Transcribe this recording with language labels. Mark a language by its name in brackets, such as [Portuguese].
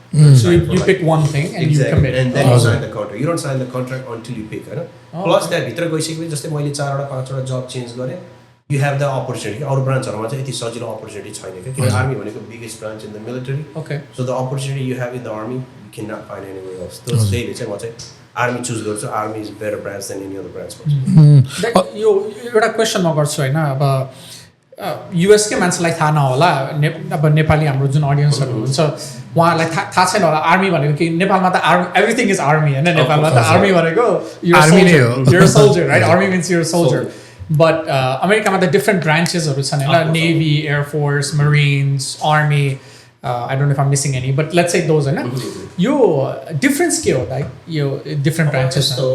[English] So you pick one thing and you commit. And then you sign the contract. You don't sign the contract until you pick, हैन? [Nepali] Plus त्यहाँभित्र गइसकेपछि जस्तै मैले 4वटा 5वटा जब change गरेँ, [English] you have the opportunity. [Nepali] अरू ब्रान्चहरुमा चाहिँ यति सजिलो अपर्च्युनिटी छैन के किन आर्मी भनेको [English] Biggest branch in the military. Okay. So the opportunity you have in the army you cannot find anywhere else. [Nepali] त्यसैले चाहिँ म चाहिँ आर्मी चुज गर्छु. [English] Army is better branch than any other branch. [Nepali] यो एउटा क्वेसन म गर्छु हैन अब युएस के मान्छेलाई थाहा नहोला अब नेपाली हाम्रो जुन अडियन्सहरू हुन्छ उहाँहरूलाई थाहा छैन होला आर्मी भनेको कि नेपालमा त एभ्रिथिङ इज आर्मी हैन नेपालमा त आर्मी भनेको [English] your soldier right army means your soldier but [Nepali] अमेरिकामा त डिफ्रेन्ट ब्रान्चेसहरू छन् हैन navy air force मरिन्स army [English] I don't know if I'm missing any but let's say those [Nepali] हैन यो डिफरेन्स के हो दाइ यो डिफ्रेन्ट ब्रान्चेस